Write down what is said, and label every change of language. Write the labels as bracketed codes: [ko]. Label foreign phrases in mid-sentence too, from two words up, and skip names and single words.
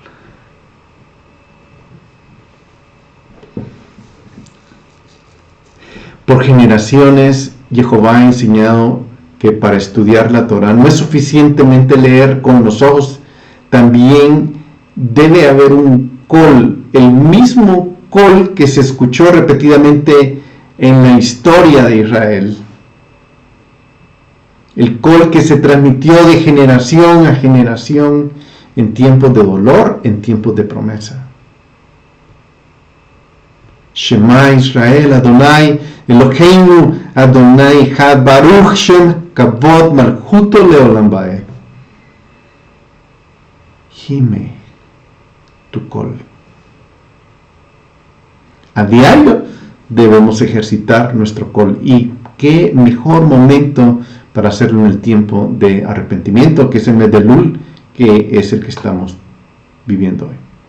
[es] Por generaciones, Jehová ha enseñado que para estudiar la Torah no es suficientemente leer con los ojos, también debe haber un col, el mismo col que se escuchó repetidamente en la historia de Israel. El col que se transmitió de generación a generación en tiempos de dolor, en tiempos de promesa. [he] שמע ישראל אדוני אלוהינו אדוני אחד ברוך שם כבוד מלכותו לעולם ועד. [es] Gime tu col. A diario debemos ejercitar nuestro col, y qué mejor momento para hacerlo en el tiempo de arrepentimiento, que es el mes de Elul, que es el que estamos viviendo hoy.